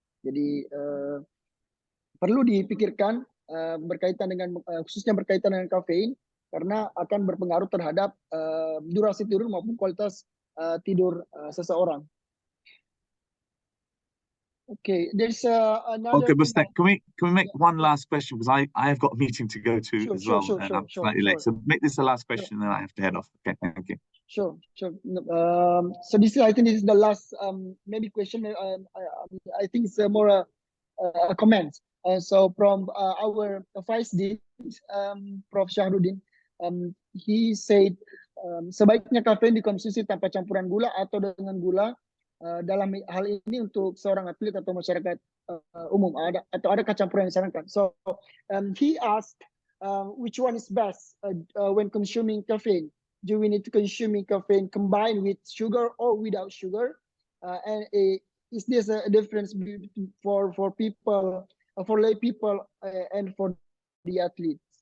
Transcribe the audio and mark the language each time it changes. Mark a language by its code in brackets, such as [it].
[id] Jadi perlu dipikirkan berkaitan dengan khususnya berkaitan dengan kafein, karena akan berpengaruh terhadap durasi tidur maupun kualitas tidur seseorang. [en] Okay, there's another. Okay, Bustak, can we make one last question, because I have got a meeting to go to as well, and I'm slightly late. So make this the last question, and then I have to head off. Okay, thank you. Sure. So I think this is the last maybe question. I think it's more a comment. So from our Ph.D, Prof Syahrudin, he said [id] sebaiknya kafein dikonsumsi tanpa campuran gula atau dengan gula dalam hal ini untuk seorang atlet atau masyarakat umum, atau ada campuran yang disarankan. [en] So he asked which one is best when consuming caffeine. Do we need to consume caffeine combined with sugar or without sugar? And is this a difference for people, for lay people, and for the athletes?